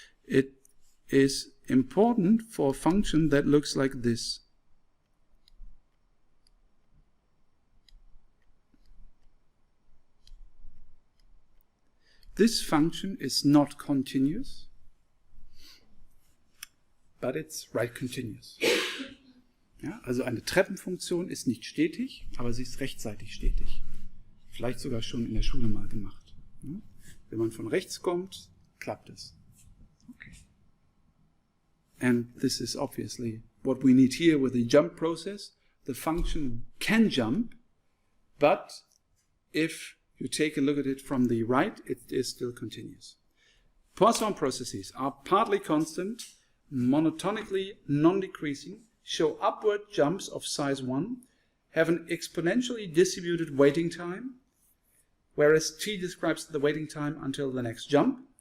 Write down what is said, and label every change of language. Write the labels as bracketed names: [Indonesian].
[English] It is important for a function that looks like this. This function is not continuous, but it's right continuous. [German] Ja, also eine Treppenfunktion ist nicht stetig, aber sie ist rechtsseitig stetig. Vielleicht sogar schon in der Schule mal gemacht. Ja? Wenn man von rechts kommt, klappt es. Okay. [English] And this is obviously what we need here with the jump process. The function can jump, but if you take a look at it from the right, it is still continuous. Poisson processes are partly constant, monotonically non-decreasing, show upward jumps of size 1, have an exponentially distributed waiting time, whereas t describes the waiting time until the next jump.